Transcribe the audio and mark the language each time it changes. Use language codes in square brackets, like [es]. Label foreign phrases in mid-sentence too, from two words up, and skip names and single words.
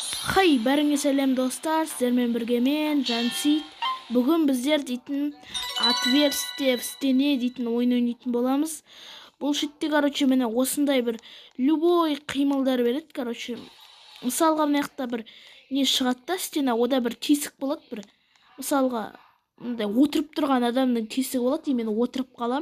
[kk] Хай, бәріңе сәлем достар, сіздермен бірге мен Жансит. Бүгін біздер дейтін [ru] отверстие в стене [kk] дейтін ойын ойнайтын боламыз. Бұл шетте, міне осындай бір любой қимылдар береді, Мысалға мына жақта бір не шығады да стена, ода бір тесік болады бір. Мысалға, мындай отырып тұрған адамның тесігі болады, мен отырып қалам.